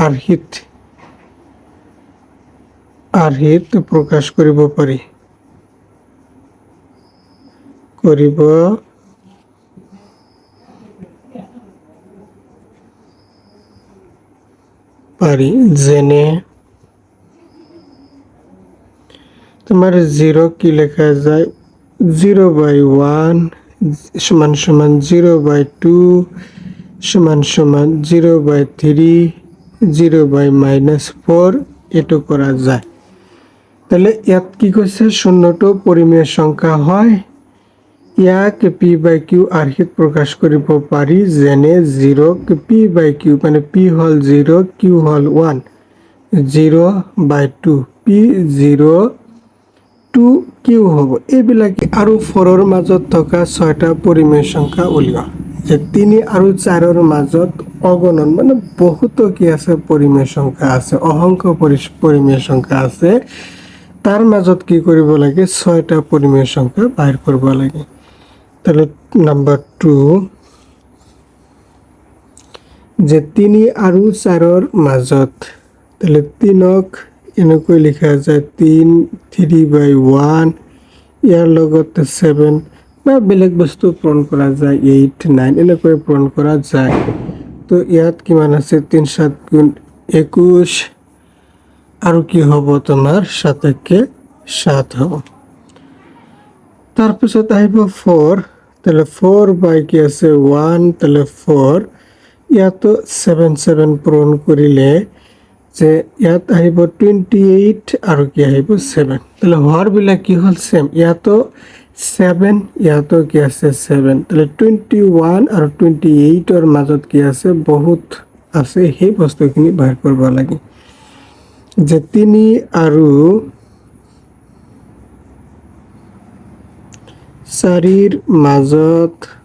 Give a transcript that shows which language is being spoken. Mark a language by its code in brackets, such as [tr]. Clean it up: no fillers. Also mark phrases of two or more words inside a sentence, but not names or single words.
[as] আৰ্হিত প্ৰকাশ কৰিব পাৰি যেনে [bn] তোমার 0 কি লেখা যায় [as] 0/1 সমান সমান 0/2 সমান সমান 0/3 0/-4 এটো করা যায় তাহলে ইয়াত কি কৈছে শূন্যটো পৰিমেয় সংখ্যা হয় ইয়াক p/q আৰ্হিত প্ৰকাশ কৰিব পাৰি যেনে 0 p/q মানে p হল 0 q হল 1 0/2 p 0 2 q হ'ব এইবিলাকে আৰু 4 ৰ মাজত থকা 6টা পৰিমেয় সংখ্যা উলিওৱা যে 3 আৰু 4 ৰ মাজত অগণন মানে বহুত কি আছে পৰিমেয় সংখ্যা আছে অসংখ্য পৰিমেয় সংখ্যা আছে তাৰ মাজত কি কৰিব লাগে 6টা পৰিমেয় সংখ্যা বাহিৰ কৰিব লাগে তাহলে নাম্বার 2 যে 3 আৰু 4 ৰ মাজত তাহলে 3ক এনেকৈ লিখা যায় 3/1 ইয়াৰ লগত 7 বা বেলেগ বস্তু পূৰণ কৰা যায় 8 9 এনেকৈ পূৰণ কৰা যায় তো ইয়াত কিমান আছে 3 7 গুণ 21 আৰু কি হ'ব তোমাৰ 7 হ'ব তাৰপিছত আহিব 4 তাহলে 4 কি আছে 1 তাহলে 4 ইয়াতো 7 পূৰণ কৰিলে যে ইয়াত আহিব 28 আৰু কি আহিব 7 তাহলে হৰ বিলাক কি হল সেম ইয়াতো 7 ইয়াতো কি আছে 7 তাহলে 21 আৰু 28 ৰ মাজত কি আছে বহুত আছে সেই বস্তুখিনি বাহিৰ কৰিব লাগে যে 3 আৰু 4ৰ মাজত